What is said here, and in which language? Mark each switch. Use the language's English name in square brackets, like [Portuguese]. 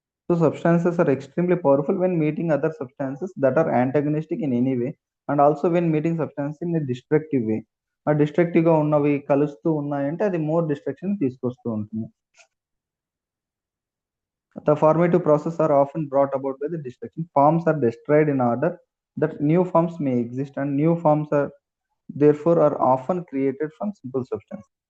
[English] So substances are extremely powerful when meeting other substances that are antagonistic in any way, and also when meeting substances in a destructive way. [Telugu] ఆ destructive గా ఉన్నవి కలుస్తూ ఉన్నాయంటే అది more destruction తీసుకొస్తూ ఉంటుంది. [English] The formative process are often brought about by the destruction. Forms are destroyed in order that new forms may exist, and new forms are therefore are often created from simple substance.